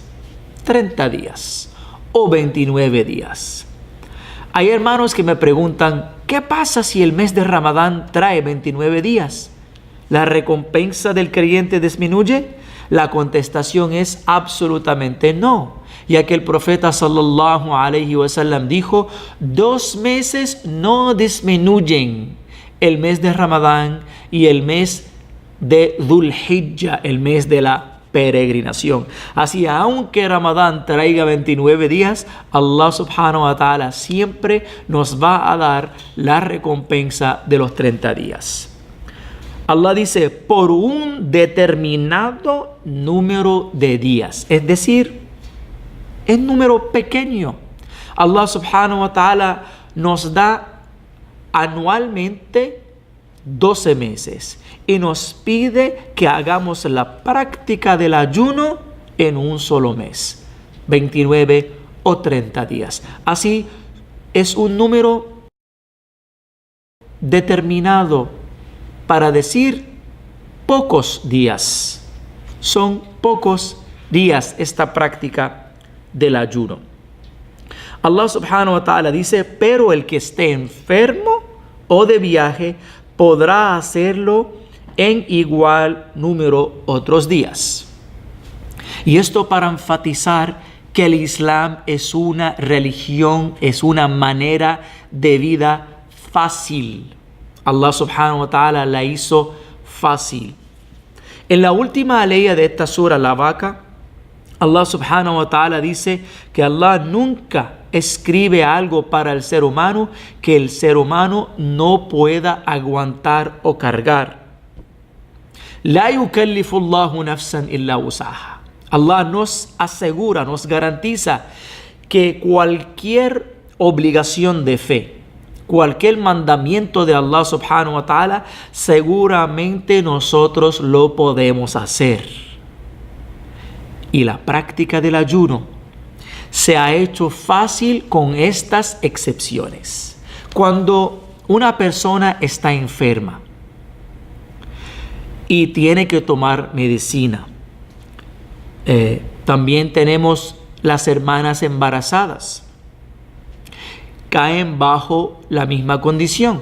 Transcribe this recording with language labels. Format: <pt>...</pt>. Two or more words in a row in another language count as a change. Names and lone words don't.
<es>30 días o 29 días. Hay hermanos que me preguntan, ¿qué pasa si el mes de Ramadán trae 29 días? ¿La recompensa del creyente disminuye? La contestación es absolutamente no, ya que el profeta</es> <ar>صلى الله عليه وسلم</ar> <es>dijo, 2 meses no disminuyen, el mes de Ramadán y el mes de Dhul Hijjah, el mes de la peregrinación. Así, aunque Ramadán traiga 29 días,</es> <ar>الله سبحانه وتعالى</ar> <es>siempre nos va a dar la recompensa de los 30 días. Allah dice, por un determinado número de días, es decir, es número pequeño.</es> <ar>الله سبحانه وتعالى</ar> <es>nos da anualmente 12 meses y nos pide que hagamos la práctica del ayuno en un solo mes, 29 o 30 días. Así es un número determinado para decir pocos días. Son pocos días esta práctica del ayuno.</es> <ar>الله سبحانه وتعالى</ar> <es>dice, pero el que esté enfermo o de viaje podrá hacerlo en igual número otros días. Y esto para enfatizar que el Islam es una religión, es una manera de vida fácil.</es> <ar>الله سبحانه وتعالى</ar> <es>la hizo fácil. En la última aleya de esta sura, la vaca,</es> <ar>الله سبحانه وتعالى</ar> <es>dice que Allah nunca escribe algo para el ser humano que el ser humano no pueda aguantar o cargar.</es> <ar>لا يكلف الله نفسا إلا وسعها.</ar> <es>Allah nos asegura, nos garantiza que cualquier obligación de fe, cualquier mandamiento de</es> <ar>الله سبحانه وتعالى,</ar> <es>seguramente nosotros lo podemos hacer. Y la práctica del ayuno se ha hecho fácil con estas excepciones. Cuando una persona está enferma y tiene que tomar medicina, también tenemos las hermanas embarazadas, caen bajo la misma condición.</es>